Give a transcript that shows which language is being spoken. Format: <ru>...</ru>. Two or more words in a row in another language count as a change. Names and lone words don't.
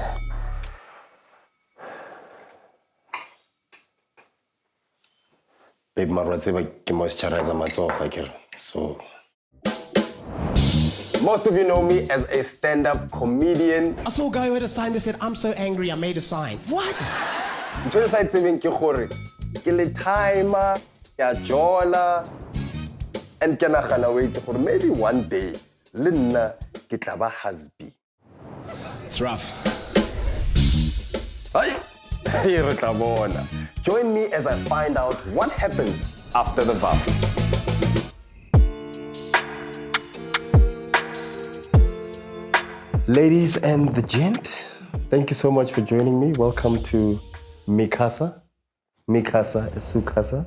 <en>Babe, so most of you know me as a stand-up comedian. I saw a guy who had a sign that said, "I'm so angry, I made a sign." What?</en> <st>Ntho sa tsebeng ke gore ke le timer, ya jola, and ke nagana</st> <en>wait for maybe one day</en> <st>le nna ke tla ba husband.</st> <en>It's rough.</en> <st>Hey, re tla bona.</st> <en>Join me as I find out what happens after the vows. Ladies and the gent, thank you so much for joining me. Welcome to Mikasa. Mikasa is Sukasa.</en>